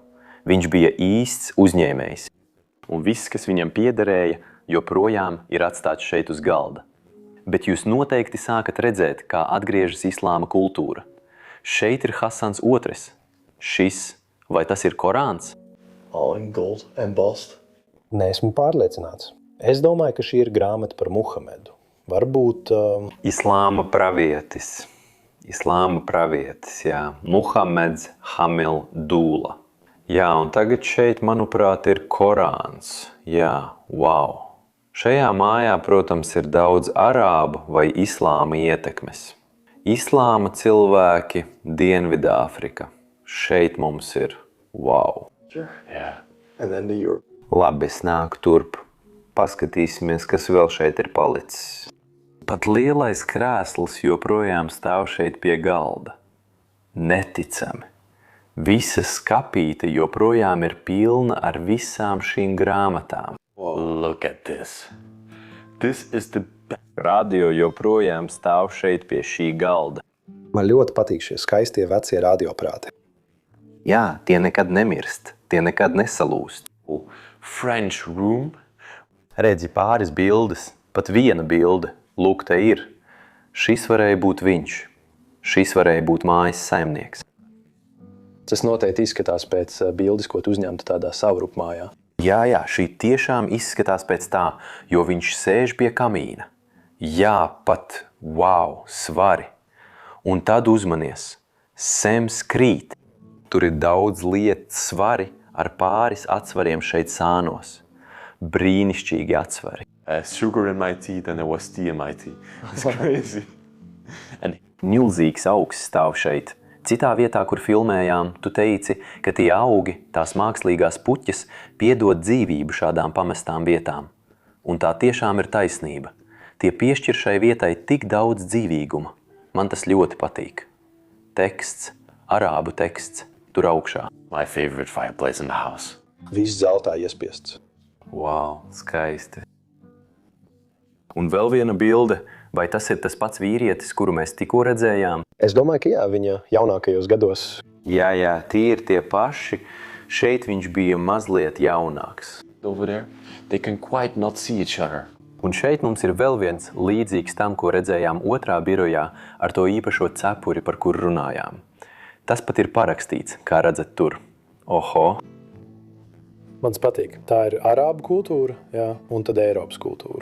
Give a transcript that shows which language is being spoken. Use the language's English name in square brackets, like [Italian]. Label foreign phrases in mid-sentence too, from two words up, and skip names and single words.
[Latvian] Viņš bija īsts uzņēmējs. Un viss, kas viņam piederēja, joprojām ir atstāts šeit uz galda. Bet jūs noteikti sākat redzēt, kā atgriežas islāma kultūra. Šeit ir Hasans II. Šis, vai tas ir Korāns? [English] All in gold embossed. [Latvian] Neesmu pārliecināts. Es domāju, ka šī ir grāmata par Muhamedu. Varbūt... Islāma pravietis. Islāma pravietis, jā. Muhameds Hamil Dūla. Jā, un tagad šeit, manuprāt, ir Korāns. Jā, wow. Šajā mājā, protams, ir daudz arābu vai islāma ietekmes. Islāma cilvēki, Dienvidāfrika. Šeit mums ir wow. [English] Yeah. And then the Europe. [Latvian] Labi, es nāku turp. Paskatīsimies, kas vēl šeit ir palicis. Pat lielais krēsls joprojām stāv šeit pie galda. Neticami. Visa skapīte joprojām ir pilna ar visām šīm grāmatām. [English] Look at this. This is the best. [Latvian] Radio joprojām stāv šeit pie šī galda. Man ļoti patīk šie skaistie vecie radioprāti. Jā, tie nekad nemirst, tie nekad nesalūst. [English] French room. [Latvian] Redzi pāris bildes, pat viena bilde. Lūk, te ir. Šis varēja būt viņš. Šis varēja būt mājas saimnieks. Tas noteikti izskatās pēc bildes, ko tu uzņemtu tādā savrupmājā. Jā, šī tiešām izskatās pēc tā, jo viņš sēž pie kamīna. Jā, pat, wow, svari. Un tad uzmanies. Sems krīt. Tur ir daudz lietas svari ar pāris atsvariem šeit sānos. Brīnišķīgi atsvari. [English] Sugar in my tea, then there was tea in my tea. It's crazy. And [Latvian] Milzīgs augs stāv šeit. Citā vietā, kur filmējām, tu teici, ka tie augi, tās mākslīgās puķes, piedod dzīvību šādām pamestām vietām. Un tā tiešām ir taisnība. Tie piešķir šai vietai tik daudz dzīvīguma. Man tas ļoti patīk. Teksts, arābu teksts, tur augšā. [English] my favorite fireplace in the house. [Latvian] Viss zeltā iespiests. Wow, skaisti. Un vēl viena bilde. Vai tas ir tas pats vīrietis, kuru mēs tikko redzējām? Es domāju, ka jā, viņa jaunākajos gados. Jā, tie ir tie paši. Šeit viņš bija mazliet jaunāks. [English] Over there, they can quite not see each other. [Latvian] Un šeit mums ir vēl viens līdzīgs tam, ko redzējām otrā birojā ar to īpašo cepuri, par kur runājām. Tas pat ir parakstīts, kā redzat tur. Oho! Mans patīk. Tā ir arābu kultūra, jā, un tad Eiropas kultūra.